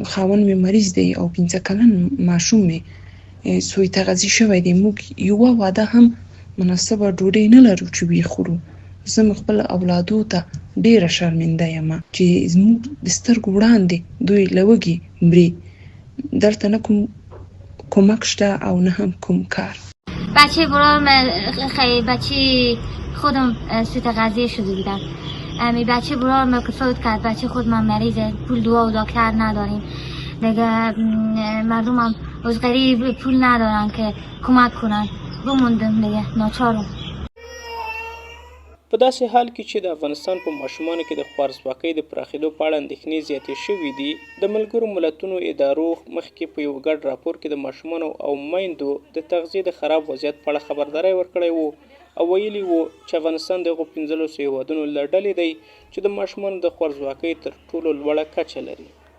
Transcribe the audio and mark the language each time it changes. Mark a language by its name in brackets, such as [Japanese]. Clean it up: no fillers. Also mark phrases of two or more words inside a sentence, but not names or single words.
[Pashto] خاوند مې مریض دی او 15 کلن ماشوم مې سوی تغذیه شوی دی. موږ یوه واده هم مناسبه ډوډۍ نه لرو چې ویې خورو. زه خپل اولادو ته ډیره شرمنده یم چې زموږ د سترګو وړاندې دوی له وږي مري. دلته نه کوم کمک شته او نه هم کوم کار. [Persian] بچه برام خیلی بچه خودم سوی تغذیه شده بودم. امی بچه برام که فوت کرد، بچه خود من مریضه، پول دوا و دکتر نداریم دیگه. مردم هم از غریب پول ندارن که کمک کنن، بموندم دیگه ناچارم. [Pashto] په داسې حال کې چې د افغانستان په ماشومانو کې د خوارځواکۍ د پراخېدو په اړه اندېښنې زیاتې شوي دي، د ملګرو ملتونو ادارو مخکې په یو ګډ راپور کې د ماشومانو او میندو د تغذیې د خراب وضعیت په اړه خبرداری ورکړی و او ویلي و چې افغانستان د هغو 15 هیوادونو له ډلې دی چې د ماشومانو د خوارځواکۍ تر ټولو لوړه کچه لري.